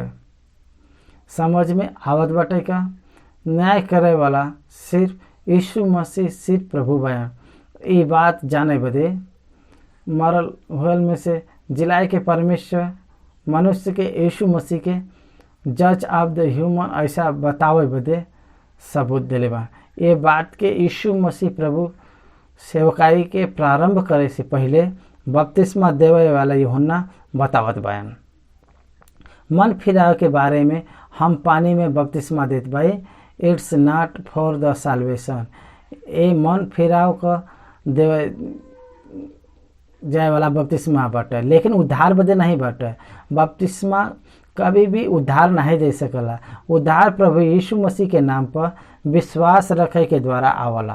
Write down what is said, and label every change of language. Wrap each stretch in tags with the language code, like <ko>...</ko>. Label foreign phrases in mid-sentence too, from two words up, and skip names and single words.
<bho>समझ में आवत बाटे का न्याय करे वाला सिर्फ यीशु मसीह सिर्फ प्रभु बयान। ये बात जाने बदे मरल हुए में से जिलाई के परमेश्वर मनुष्य के यीशु मसीह के</bho> <en>judge of the human</en> <bho>ऐसा बतावे बदे सबूत दिले बा। ये बात के यीशु मसीह प्रभु सेवकाई के प्रारंभ करे से पहले बपतिस्मा देवे वाला यूहन्ना बतावत बयान। मन फिराव के बारे में हम पानी में बपतिस्मा देत भाई,</bho> <en>It's not for the salvation.</en> <bho>ये मन फिराव का देवे जाए वाला बपतिस्मा बाटे, लेकिन उद्धार बदे नहीं बाटे। बपतिस्मा कभी भी उद्धार नहीं दे सकला। उद्धार प्रभु यीशु मसीह के नाम पर विश्वास रखे के द्वारा आवला।</bho>